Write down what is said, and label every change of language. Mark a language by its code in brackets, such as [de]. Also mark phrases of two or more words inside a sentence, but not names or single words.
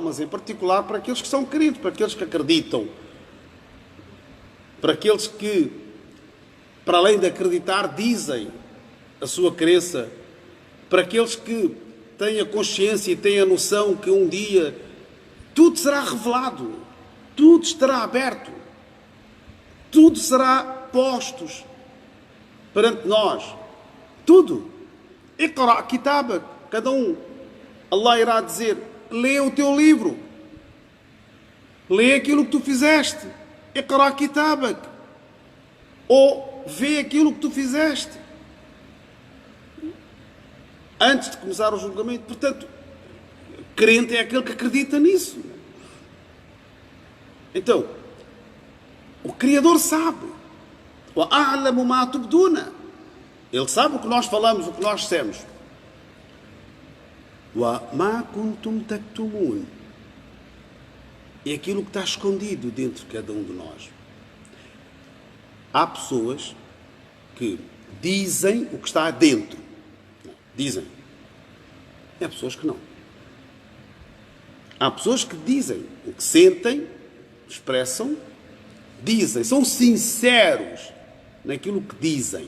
[pt] mas em particular para aqueles que são crentes, para aqueles que acreditam, para aqueles que, para além de acreditar, dizem a sua crença, para aqueles que têm a consciência e têm a noção que um dia tudo será revelado, tudo estará aberto, tudo será postos perante nós, tudo. [ar] اقرأ كتابك, [pt] cada um, Allah irá dizer, lê o teu livro, lê aquilo que tu fizeste, [ar] اقرأ كتابك, [pt] ou vê aquilo que tu fizeste, antes de começar o julgamento. Portanto, crente é aquele que acredita nisso. Então, o Criador sabe. [ar] وأعلم ما تبدون. [pt] Ele sabe o que nós falamos, o que nós dissemos. [ar] وما كنتم تكتمون. [pt] É aquilo que está escondido dentro de cada um de nós. Há pessoas que dizem o que está dentro. Dizem. Há pessoas que não. Há pessoas que dizem o que sentem, expressam, dizem, são sinceros naquilo que dizem.